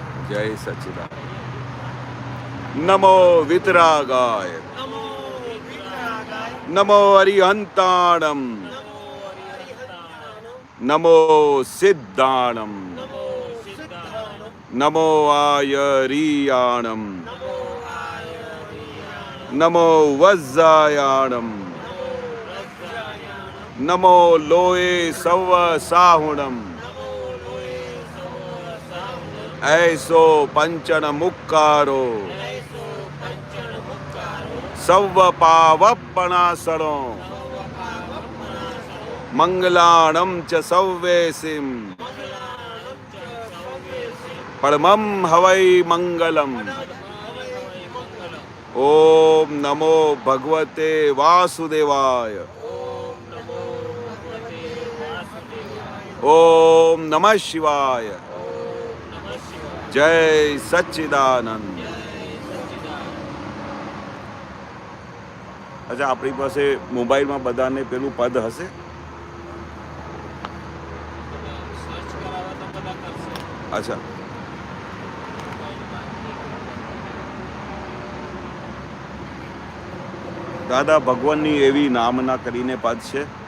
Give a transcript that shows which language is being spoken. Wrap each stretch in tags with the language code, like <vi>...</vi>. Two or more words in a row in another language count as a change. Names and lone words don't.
<gu>જય સચ્ચિદાનંદ.</gu> <pra>નમો વિતરાગાય, નમો અરિહંતાણમ, નમો સિદ્ધાણમ, નમો આયરિયાણમ, નમો વજ્જાયાણમ, નમો લોએ સવ સાહુણમ, ऐसो पंचन मुक्कारो सव पावपणासणो मंगलाणम च सव्वेसिम परमं हवै मंगलम.</pra> <sa>ओम नमो भगवते वासुदेवाय. ओम नमः शिवाय.</sa> <gu>જય સચ્ચિદાનંદ. અચ્છા, આપણી પાસે મોબાઈલમાં બધાને પેલું પદ હશે? અચ્છા, દાદા ભગવાનની એવી નામના કરીને પદ છે.</gu>